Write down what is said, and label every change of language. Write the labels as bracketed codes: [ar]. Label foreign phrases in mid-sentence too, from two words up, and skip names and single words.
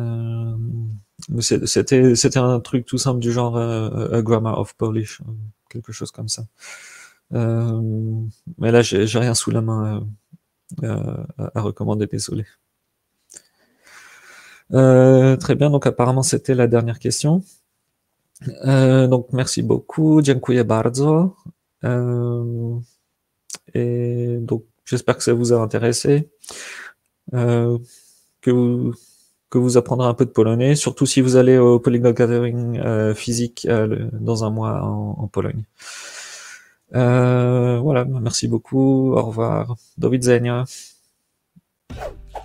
[fr] C'était un truc tout simple du genre A Grammar of Polish, quelque chose comme ça. Mais là, j'ai rien sous la main à recommander, désolé. Très bien, donc apparemment c'était la dernière question. Donc merci beaucoup, [pl] dziękuję bardzo. [fr] Et donc j'espère que ça vous a intéressé, que vous apprendrez un peu de polonais, surtout si vous allez au Polyglot Gathering physique dans un mois en Pologne. Voilà, merci beaucoup, au revoir, [pl] do widzenia.